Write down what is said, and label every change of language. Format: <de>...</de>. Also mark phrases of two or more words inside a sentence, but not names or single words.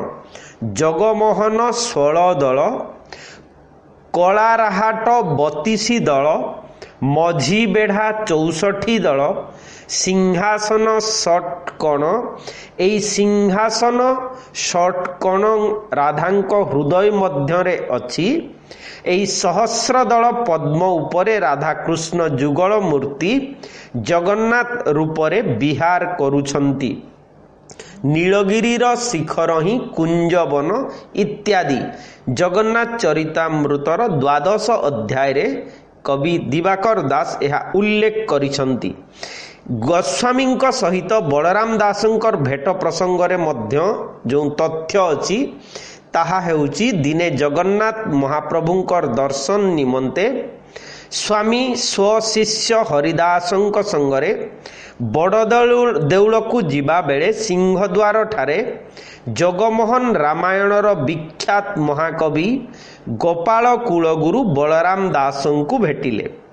<or>ଜଗମୋହନ 16 ଦଳ, କଳାରାହାଟ 32 ଦଳ, ମଝି ବେଢ଼ା 64 ଦଳ, ସିଂହାସନ ଷଟକୋଣ। ଏଇ ସିଂହାସନ ଷଟକୋଣ ରାଧାଙ୍କ ହୃଦୟ ମଧ୍ୟରେ ଅଛି। ଏଇ ସହସ୍ର ଦଳ ପଦ୍ମ ଉପରେ ରାଧାକୃଷ୍ଣ ଯୁଗଳ ମୂର୍ତ୍ତି ଜଗନ୍ନାଥ ରୂପରେ ବିହାର କରୁଛନ୍ତି। ନୀଳଗିରିର ଶିଖର ହିଁ କୁଞ୍ଜବନ ଇତ୍ୟାଦି ଜଗନ୍ନାଥ ଚରିତାମୃତର 12 ଅଧ୍ୟାୟ ରେ କବି ଦିବାକର ଦାସ ୟହ ଉଲ୍ଲେଖ କରିଛନ୍ତି। ଗୋସ୍ୱାମୀ ସହିତ ବଳରାମ ଦାସଙ୍କର ଭେଟ ପ୍ରସଙ୍ଗରେ ମଧ୍ୟ ଯୋ ତଥ୍ୟ ଅଛି ତାହା ହେଉଛି, ଦିନେ ଜଗନ୍ନାଥ ମହାପ୍ରଭୁଙ୍କର ଦର୍ଶନ ନିମନ୍ତେ ସ୍ୱାମୀ ସ୍ୱଶିଷ୍ୟ ହରିଦାସଙ୍କ ସଙ୍ଗରେ ବଡ଼ ଦେଉଳକୁ ଯିବା ବେଳେ ସିଂହଦ୍ୱାର ଠାରେ ଜଗମୋହନ ରାମାୟଣର ବିଖ୍ୟାତ ମହାକବି ଗୋପାଳ କୁଳଗୁରୁ ବଳରାମ ଦାସଙ୍କୁ ଭେଟିଲେ।</or>